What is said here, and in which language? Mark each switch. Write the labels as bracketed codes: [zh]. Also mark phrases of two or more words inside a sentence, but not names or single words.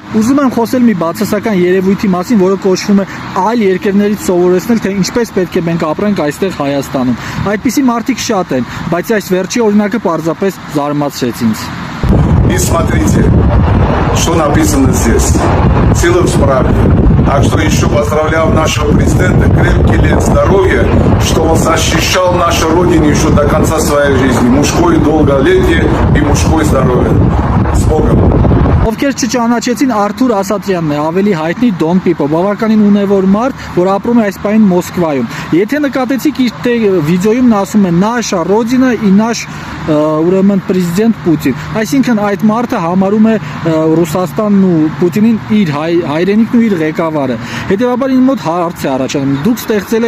[hy] Ուզում եմ խոսել մի բացասական երևույթի մասին, որը կոչվում է այլ երկրներից սովորեցնել, թե ինչպես պետք է մենք апրենք այստեղ Հայաստանում։ Այդպիսի մարդիկ շատ են, բայց այս վերջի օրինակը պարզապես զարմացրեց ինձ։ [ru] И смотрите, что написано здесь. Сила в правде. Так что еще поздравляю нашего президента, крепкий лет здоровья, что он защищал нашу родину еще до конца своей жизни. Мужское долголетие и мужское здоровье. С Богом! [hy] Ովքեր չճանաչեցին, Արթուր Ասատրյանն է, ավելի հայտնի Դոն Պիպո, բավականին ունևոր մարդ, որ ապրում է այս պահին Մոսկվայում։ Եթե նկատեցիք իր վիդեոյում նա ասում է [ru] «Наша Родина и наш [hy] ուրեմն պրեզիդենտ Պուտին», այսինքն այդ մարդը համարում է Ռուսաստանն ու Պուտինին իր հայրենիքն ու իր ղեկավարը։ Հետևաբար ինձ մոտ հարց է առաջանում, դուք ստեղծել